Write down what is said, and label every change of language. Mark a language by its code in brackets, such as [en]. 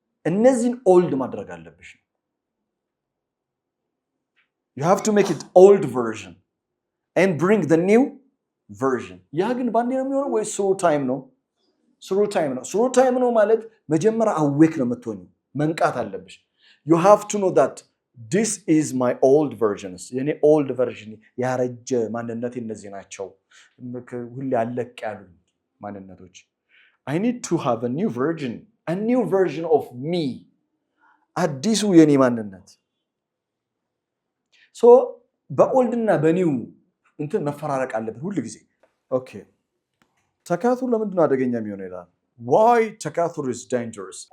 [am] እነዚህን ኦልድ ማድረግ አለብሽ። [en] You have to make it old version and bring the new version. [am] ያ ግን ባንዴ ነው የሚሆነው ወይ [en] through time [am] ነው? [en] through time [am] ነው ማለት መጀመሪያ [en] awake [am] ነው የምትሆኚው፣ መንቃት አለብሽ። [en] You have to know that this is my old versions. [am] የኔ [en] old version [am] ያረጀ ማንነቴ እነዚህ ናቸው፣ ሁሌ አለቅ ያሉ ማንነቶች። [en] I need to have a new version of me. [am] አዲሱ የኔ ማንነት። ሶ በኦልድ እና በኒው እንትን መፈራረቅ አለብን ሁሉ ጊዜ። ኦኬ፣ ተካቱር ለምንድን ነው አደገኛ የሚሆነው ይላል። [en] why [am] ተካቱር [en] is dangerous?